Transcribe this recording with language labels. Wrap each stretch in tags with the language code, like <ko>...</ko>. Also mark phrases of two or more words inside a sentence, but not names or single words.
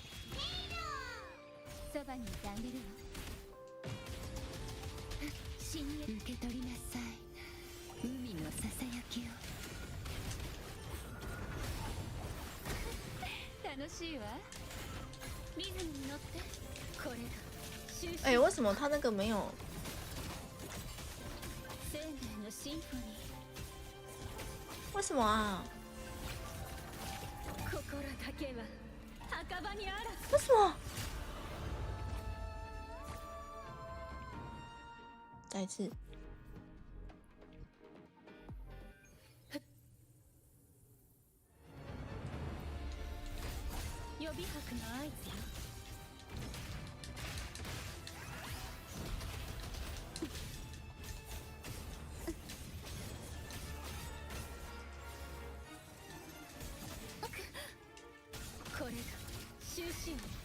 <ja>そばにいてあげるわ。深淵受け取りなさい。海のささやきを。楽しいわ。リズムに乗って。これが終止。</ja> <zh>哎，为什么他那个没有？</zh> <ja>生命のシンフォニー。</ja> <zh>为什么啊？</zh> <ja>心だけは墓場にあらず。</ja> <zh>为什么？再一次。</zh> <ja>予備拍の合図よ。これが終止。</ja>